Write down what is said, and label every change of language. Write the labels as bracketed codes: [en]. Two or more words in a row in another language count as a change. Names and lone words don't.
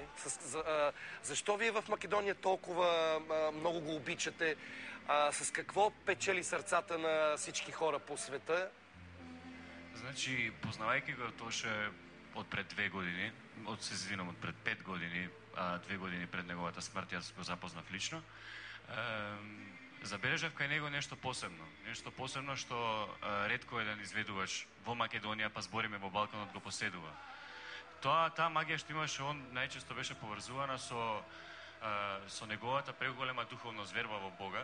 [bg] Защо вие в Македония толкова много го обичате? С какво печели сърцата на всички хора по света? Значи, познавайки го Тоше от пред 2 години, от 5 години, 2 години пред неговата смърт, [mk] аз го запознав лично, забележав кај него нешто посебно. Нешто посебно што ретко еден изведувач во Македонија, па збориме во Балканот, го поседува. Таа магија што имаше он најчесто беше поврзувана со неговата преголема духовност, верба во Бога.